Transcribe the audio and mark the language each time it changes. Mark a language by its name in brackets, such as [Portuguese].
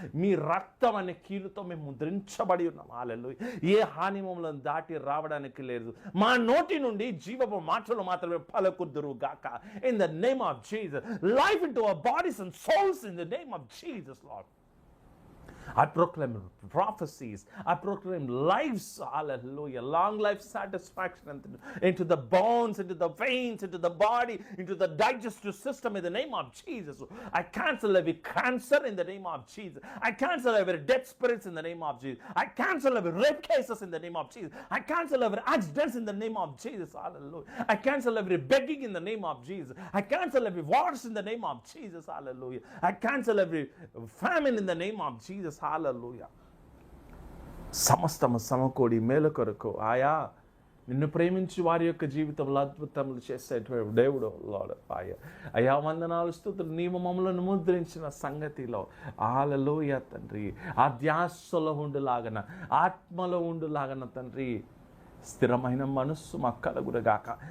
[Telugu] మీ రక్తం అనే కీలుతో మేము ముద్రించబడి ఉన్నాం. హల్లెలూయా. ఏ హాని మమ్మల్ని దాటి రావడానికి లేదు. మా నోటి నుండి జీవపు మాటలు మాత్రమే పలుకుదురు గాక. [English] In the name of Jesus. Life into our bodies and souls in the name of Jesus Lord. I proclaim prophecies. I proclaim lives, hallelujah, long life satisfaction into the bones, into the veins, into the body, into the digestive system in the name of Jesus. I cancel every cancer in the name of Jesus. I cancel every dead spirits in the name of Jesus. I cancel every rape cases in the name of Jesus. I cancel every accidents in the name of Jesus. Hallelujah. I cancel every begging in the name of Jesus. I cancel every wars in the name of Jesus. Hallelujah. I cancel every famine in the name of Jesus. [Telugu] హల్లెలూయా. సమస్తము సమకూడి మేలు కొరకు ఆయా నిన్ను ప్రేమించి వారి యొక్క జీవితంలో అద్భుతములు చేసేటువంటి దేవుడు లార్డ్. అయా వందనాలు స్తుతులు. నీవు మమ్మలను ముద్రించిన సంగతిలో హల్లెలూయా తండ్రి. ఆ ధ్యాసలో ఉండులాగన, ఆత్మలో ఉండులాగన తండ్రి, స్థిరమైన మనస్సు మాకు కలుగునుగాక.